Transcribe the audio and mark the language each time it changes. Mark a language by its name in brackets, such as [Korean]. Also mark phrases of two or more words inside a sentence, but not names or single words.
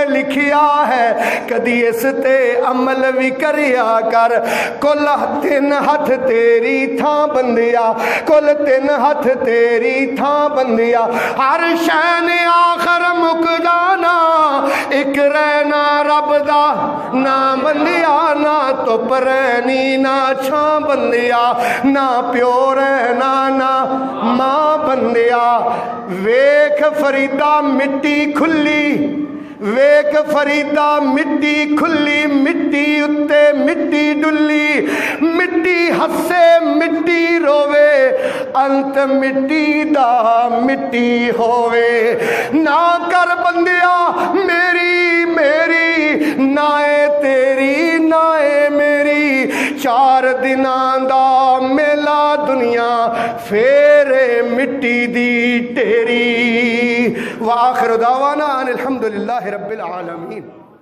[Punjabi] لکھیا ہے کدی اس تے عمل بھی کریا کر، کل تین ہاتھ تیری تھاں بندیا، کل تین ہاتھ تیری تھاں بندیا، ہر شے نے آخر مک جانا، ایک رہنا رب دا نہ بندیا، نہ تپ رہنی نہ چھاں بندیا، نہ پیو رہنا نہ ماں بندیا، ویکھ فریدا مٹی کھلی، ویک فریدا مٹی کھلی، مٹی اتے مٹی ڈلی، مٹی ہسے مٹی روے، انت مٹی دا مٹی ہووے، نہ کر بندیا میری میری نائے تیری نائے میری، چار دناں دا میلا دنیا پھیرے مٹی دی تیری، [Arabic] وآخر دعوانا ان الحمدللہ رب العالمین۔